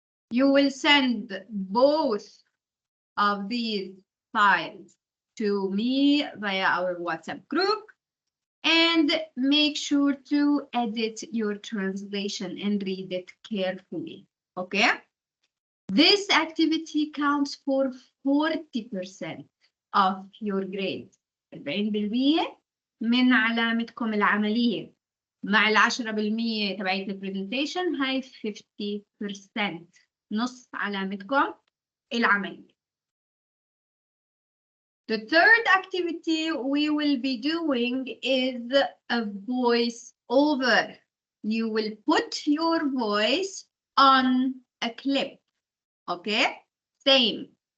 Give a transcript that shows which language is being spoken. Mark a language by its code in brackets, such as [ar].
[en] You will send both of these files to me via our WhatsApp group, and make sure to edit your translation and read it carefully, okay? This activity counts for 40% of your grade. [ar] 40% من علامتكم العملية. مع 10% تبعية البرزنتيشن هاي 50%. نص علامتكم العملية. [en] The third activity we will be doing is a voice over. You will put your voice on a clip, okay? Same.